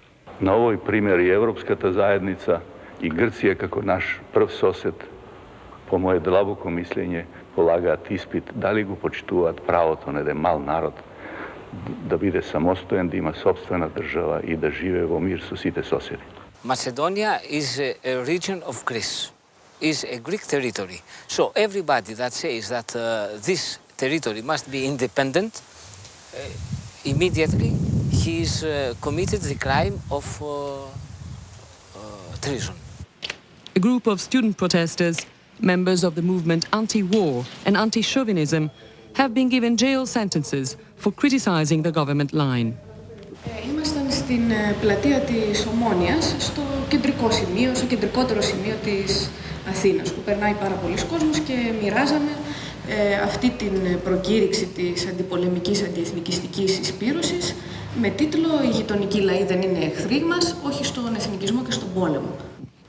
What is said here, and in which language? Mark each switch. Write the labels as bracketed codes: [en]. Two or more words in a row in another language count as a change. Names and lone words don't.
[mk] На овој пример и Европската заедница и Грција како наш прв сосед, по моје длабоко мислење, полагаат испит дали го почитуваат правото на еден мал народ да биде самостоен, да има собствена држава и да живее во мир со сите соседи. [en] Macedonia is a region of Greece, is a Greek territory. So everybody that says that this territory must be independent, immediately he is committed the crime of treason. A group of student protesters, members of the movement Anti-War and Anti-Chauvinism, have been given jail sentences for criticizing the government line. [el] Ήμασταν στην πλατεία της Ομόνοιας, στο κεντρικό σημείο, στο κεντρικότερο σημείο της Αθήνας, που περνάει πάρα πολλοί κόσμος και μοιράζαμε αυτή την προκήρυξη της αντιπολεμικής αντιεθνικιστικής εισπύρωσης με τίτλο «Οι γειτονικοί λαοί δεν είναι εχθροί μας, όχι στον εθνικισμό και στον πόλεμο».